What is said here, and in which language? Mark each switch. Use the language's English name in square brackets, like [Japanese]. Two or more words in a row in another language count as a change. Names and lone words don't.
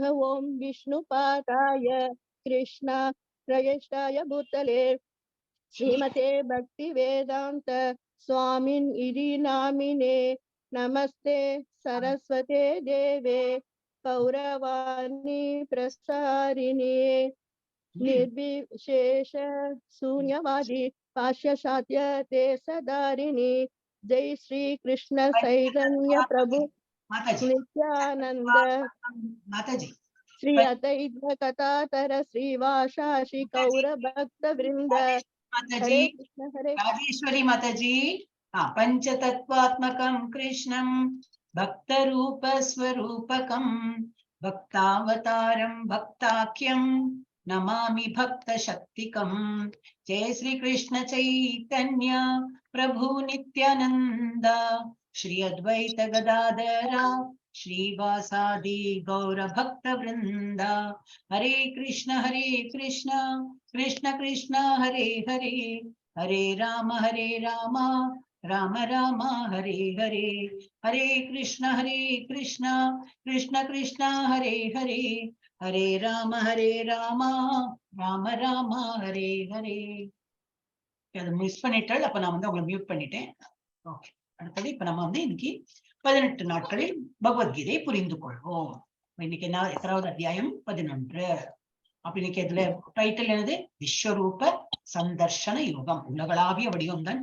[Sanskrit] ओम विष्णुपादाय कृष्ण प्रयष्टाय भूतले श्रीमते भक्ति वेदांत स्वामिन् इति नामिने नमस्ते सरस्वते देवे गौरवाणी प्रसारिणे निर्विशेष शून्यवादी पाश्चात्य देशधारिणी जय श्री कृष्ण चैतन्य प्रभु नित्यानंद माताजी श्री अद्वैत कथातर श्रीवासाशि गौर भक्त वृंद. हरे कृष्ण हरे राजेश्वरी माताजी. पंचतत्वात्मकं कृष्णं भक्त रूप स्वरूपकं भक्तावतारं भक्ताख्यं नमामि भक्त शक्तिकं. जय श्री कृष्ण चैतन्य प्रभु नित्यानंद श्री अद्वैत गदाधरा श्रीवासादि गौर भक्त वृंदा हरे कृष्ण कृष्ण कृष्ण हरे हरे हरे राम राम राम हरे हरे हरे कृष्ण कृष्ण कृष्ण हरे हरे हरे राम राम राम हरे हरे. [Tamil] அதை மிஸ் பண்ணிட்டால் அப்ப நான் வந்து உங்களை மியூட் பண்ணிட்டேன். ஓகே, அடுத்தது இப்ப நம்ம வந்து இன்னைக்கு 18 நாட்களில் பகவத்கீதை புரிந்து கொள்வோம். இன்னைக்கு என்ன எத்தனாவது அத்தியாயம்? 11. அப்ப இன்னைக்கு இதுல டைட்டில் என்னது? விஸ்வரூப சந்தர்ஷன யோகம், உலகளாவிய வடிவம் தான்.